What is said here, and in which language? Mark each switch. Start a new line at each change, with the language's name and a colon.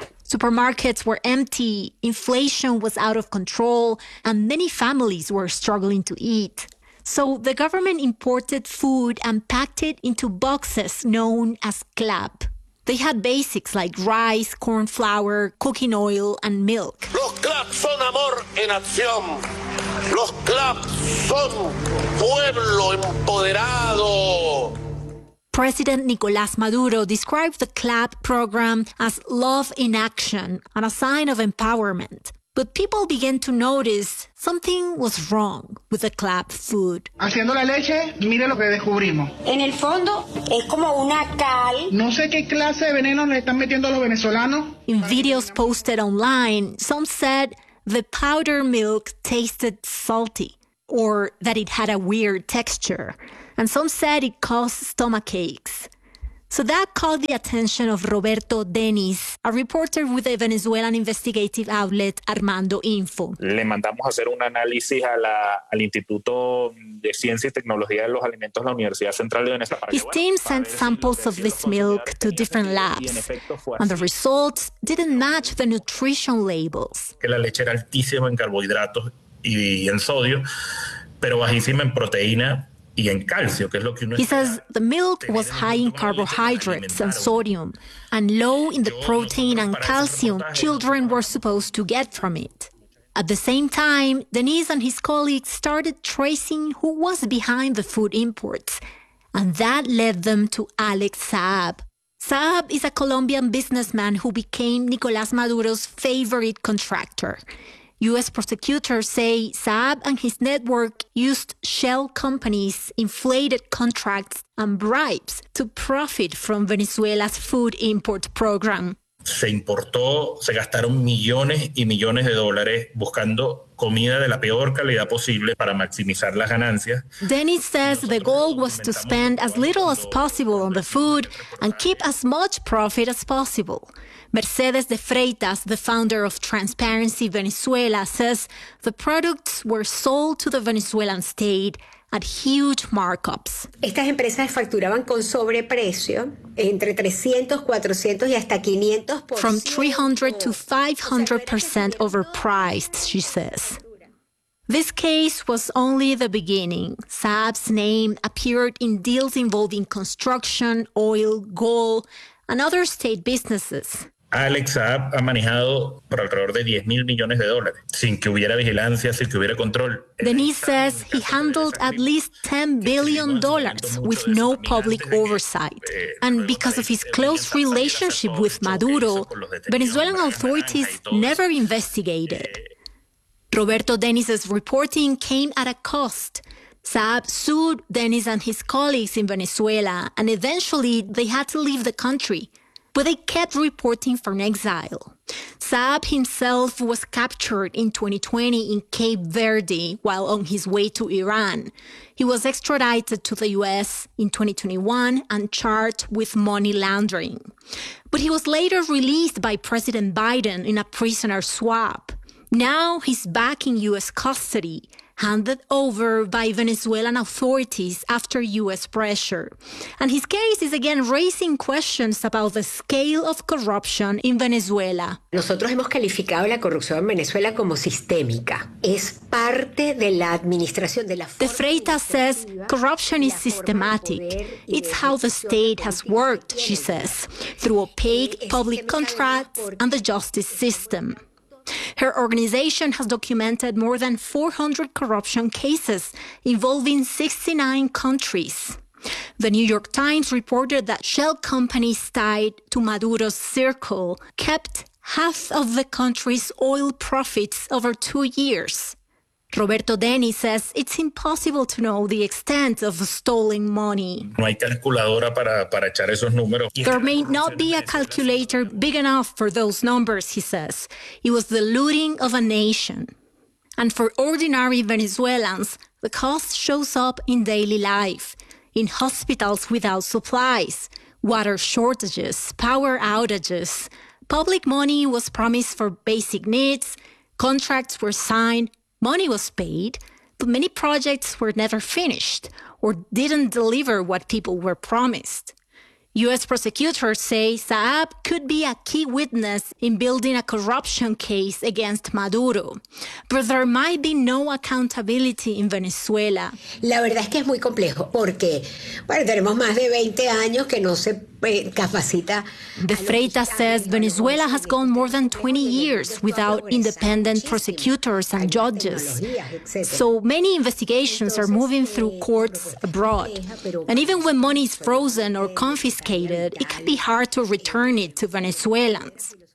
English: Supermarkets were empty, inflation was out of control, and many families were struggling to eat. So the government imported food and packed it into boxes known as CLAP. They had basics like rice, corn flour, cooking oil, and milk.
Spanish: Los CLAP son amor en acción. Los CLAP son pueblo empoderado.
English: President Nicolás Maduro described the CLAP program as love in action and a sign of empowerment. But people began to notice something was wrong with the CLAP food.
Spanish: Haciendo la leche, mire lo que descubrimos. En el fondo, es como una cal. No sé qué clase de veneno le están metiendo a los venezolanos.
English: In videos posted online, some said the powder milk tasted salty, or that it had a weird texture. And some said it caused stomach aches. So that caught the attention of Roberto Denis, a reporter with the Venezuelan investigative outlet Armando Info.
Spanish: Le mandamos hacer un análisis al Instituto de Ciencia y Tecnología de los Alimentos de la Universidad Central de Venezuela.
English: His team sent samples of this milk to different labs, and the results didn't match the nutrition labels.
Spanish: Que la leche era altísima en carbohidratos y en sodio, pero bajísima en proteína.
English: He says the milk was high in carbohydrates and sodium, and low in the protein and calcium children were supposed to get from it. At the same time, Denis and his colleagues started tracing who was behind the food imports, and that led them to Alex Saab. Saab is a Colombian businessman who became Nicolás Maduro's favorite contractor. U.S. prosecutors say Saab and his network used shell companies, inflated contracts, and bribes to profit from Venezuela's food import program.
Spanish: Se importó, se gastaron millones y millones de dólares buscando comida de la peor calidad posible para maximizar las ganancias.
English: Denis says the goal was to spend as little as possible on the food and keep as much profit as possible. Mercedes de Freitas, the founder of Transparency Venezuela, says the products were sold to the Venezuelan state at huge markups.
Spanish: Estas empresas facturaban con sobreprecio entre 300, 400 y hasta 500%.
English: From 300 to 500% overpriced, she says. This case was only the beginning. Saab's name appeared in deals involving construction, oil, gold, and other state businesses.
Spanish: Alex Saab ha manejado por alrededor de 10 mil millones de dólares sin que hubiera vigilancia, sin que hubiera control.
English: Denis says he handled at least $10 billion with no public oversight. And because of his close relationship with Maduro, Venezuelan authorities never investigated. Roberto Denis's reporting came at a cost. Saab sued Denis and his colleagues in Venezuela, and eventually they had to leave the country. But they kept reporting from exile. Saab himself was captured in 2020 in Cape Verde while on his way to Iran. He was extradited to the US in 2021 and charged with money laundering. But he was later released by President Biden in a prisoner swap. Now he's back in US custody, handed over by Venezuelan authorities after U.S. pressure. And his case is again raising questions about the scale of corruption in Venezuela.
Spanish: Nosotros hemos calificado la corrupción en Venezuela como sistémica. Es parte de la administración de la
English: forma. De Freitas says corruption is systematic. It's how the state has worked, she says, through opaque public contracts and the justice system. Her organization has documented more than 400 corruption cases involving 69 countries. The New York Times reported that shell companies tied to Maduro's circle kept half of the country's oil profits over 2 years. Roberto Denis says it's impossible to know the extent of stolen money.
Spanish: No hay calculadora para echar esos números.
English: There may not be a calculator big enough for those numbers, he says. It was the looting of a nation. And for ordinary Venezuelans, the cost shows up in daily life, in hospitals without supplies, water shortages, power outages. Public money was promised for basic needs, contracts were signed, money was paid, but many projects were never finished or didn't deliver what people were promised. U.S. prosecutors say Saab could be a key witness in building a corruption case against Maduro. But there might be no accountability in Venezuela.
Spanish: La verdad es que es muy complejo porque, bueno, tenemos más de 20 años que no se capacita.
English: De Freitas says Venezuela has gone more than 20 years without independent prosecutors and judges. So many investigations are moving through courts abroad. And even when money is frozen or confiscated, it can be hard to return it to Venezuelans.